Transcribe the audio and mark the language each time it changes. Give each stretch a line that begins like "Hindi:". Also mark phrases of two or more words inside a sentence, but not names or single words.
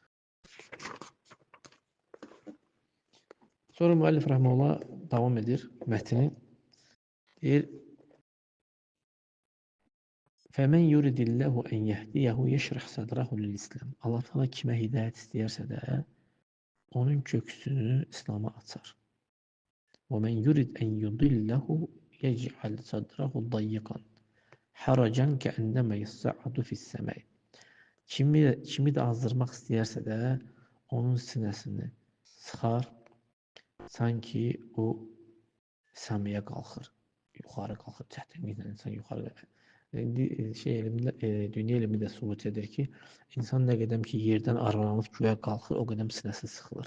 Azerbaijani: Sonra müəllif rəhməhullah davam edir mətni.
Arabic: Deyir: "فمن يرد الله أن يهديه يشرح صدره للإسلام."
Azerbaijani: Allah Teala kimə hidayət istəyərsə də onun köksünü İslam'a açar.
Arabic: وَمَنْ يُرِدْ أَنْ يُضِلَّهُ يَجْعَلْ صَدْرَهُ ضَيِّقًا حَرَجًا كَأَنَّمَا يَصَّعَّدُ فِي السَّمَاءِ.
Azerbaijani: Kimi də azdırmaq istəyərsə də onun sinəsini sıxar, sanki o səmiyə qalxır, yuxarı qalxır, çətinliklə insan yuxarı. İndi dünya elmi də sübut edir ki, insan nə qədər ki yerdən aralanıb göyə qalxır, o qədər sinəsi sıxılır.